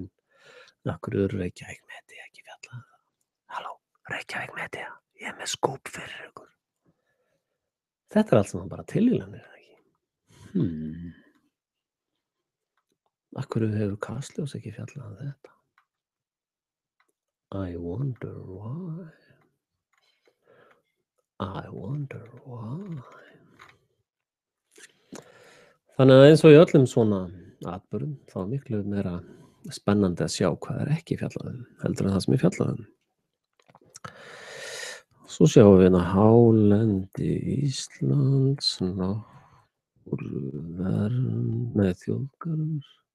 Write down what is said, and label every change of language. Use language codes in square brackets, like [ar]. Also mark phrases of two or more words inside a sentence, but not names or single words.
[is] Af hverju eru Reykjavík Media ekki fjallað? Halló, Reykjavík Media, ég er með skúp fyrir ykkur. Þetta er allt saman bara tilvílanir, ekki? Af hverju hefur Kastljós ekki fjallað þetta? [en] I wonder why. [is] Þannig að eins og í öllum svona atburðum, þá er miklu meira spennandi að sjá hvað er ekki fjallað heldur en það sem er fjallað. Svo sjáum við hérna hálendi Íslands, þjóðgarður.